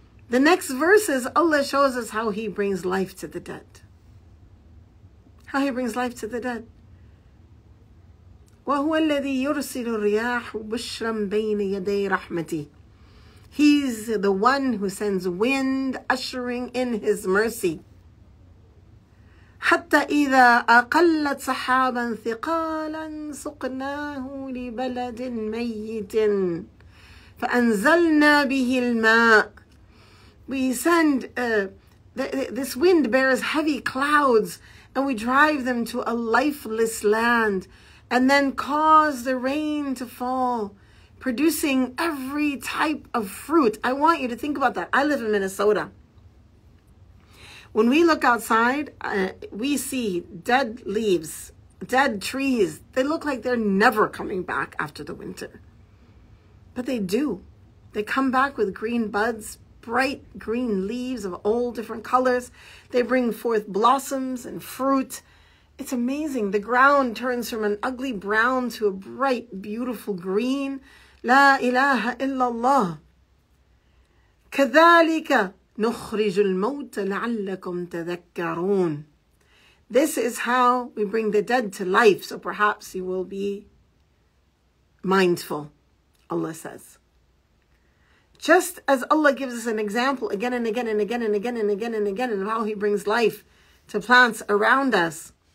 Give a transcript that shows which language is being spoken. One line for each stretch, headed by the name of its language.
English: The next verses, Allah shows us how He brings life to the dead. How He brings life to the dead.
Arabic: وَهُوَ الَّذِي يُرْسِلُ الرِّيَاحُ بُشْرًا بَيْنَ يَدَيْ رَحْمَتِهِ.
English: He's the one who sends wind, ushering in His mercy.
Arabic: حتى إذا أقلت سحابا ثقالا سقناه لبلد ميت فأنزلنا به الماء.
English: We send, this wind bears heavy clouds and we drive them to a lifeless land and then cause the rain to fall, producing every type of fruit. I want you to think about that. I live in Minnesota. When we look outside, we see dead leaves, dead trees. They look like they're never coming back after the winter. But they do. They come back with green buds, bright green leaves of all different colors. They bring forth blossoms and fruit. It's amazing. The ground turns from an ugly brown to a bright, beautiful green.
Arabic: La ilaha illallah. كذلك نخرج الموت لعلكم تذكرون.
English: This is how we bring the dead to life, so perhaps you will be mindful, Allah says. Just as Allah gives us an example again and again and again and again and again and again of how He brings life to plants around us.